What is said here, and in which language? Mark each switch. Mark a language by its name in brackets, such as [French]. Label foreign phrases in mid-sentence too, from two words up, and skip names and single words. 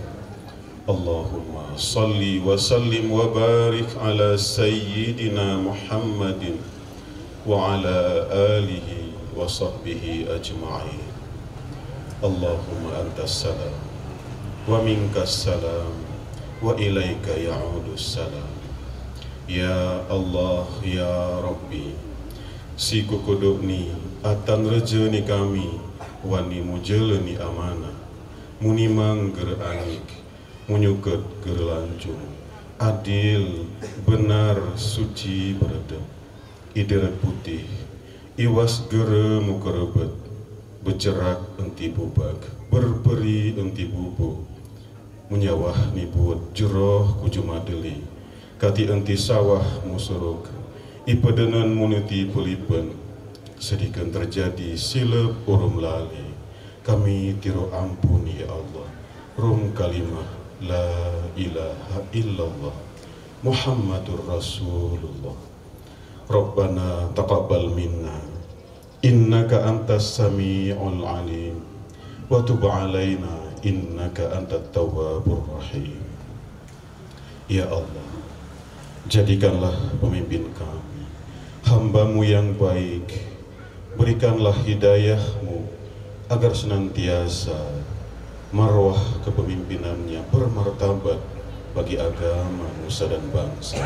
[Arabic] اللهم صل وسلم وبارك على سيدنا محمد وعلى آله وصحبه أجمعين. اللهم أنت السلام ومنك السلام وإليك يعود السلام. يا الله، يا ربي, [Gayo] si kukuduk ni atan reja ni kami wani mujela ni amanah muni mangger angik munyuket gerlancung adil benar suci beredep ideret putih iwas gere mukerebet bercerak enti bubak berperi enti bubu munyawah ni buat jeroh kujumadeli kati enti sawah musuruk ipedenan munuti pelipen sedikit terjadi silap urum lali kami tiro ampun [Arabic] يا الله [Gayo] rum kalimah [Arabic] لا إله إلا الله محمد رسول الله. ربنا تقبل منا إنك أنت السميع العليم وتب علينا إنك أنت التواب الرحيم. [Indonesian] Ya Allah, jadikanlah pemimpin kami hambamu yang baik, berikanlah hidayah-Mu agar senantiasa marwah kepemimpinannya bermartabat bagi agama, nusa dan bangsa.